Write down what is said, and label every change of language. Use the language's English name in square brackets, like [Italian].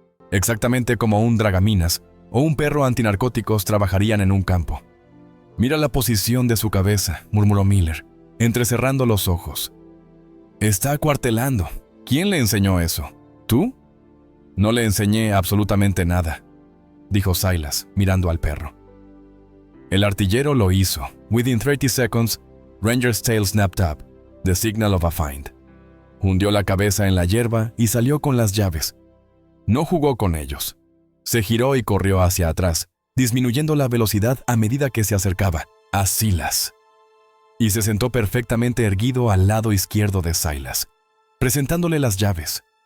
[Spanish] Exactamente como un dragaminas o un perro antinarcóticos trabajarían en un campo. «Mira la posición de su cabeza», murmuró Miller, entrecerrando los ojos. «Está acuartelando. ¿Quién le enseñó eso? ¿Tú?» «No le enseñé absolutamente nada», dijo Silas, mirando al perro. El artillero lo hizo. [English] Within 30 seconds, Ranger's tail snapped up, the signal of a find. [Spanish] Hundió la cabeza en la hierba y salió con las llaves. No jugó con ellos. Se giró y corrió hacia atrás, disminuyendo la velocidad a medida que se acercaba a Silas. Y se sentó perfectamente erguido al lado izquierdo de Silas, presentándole las llaves.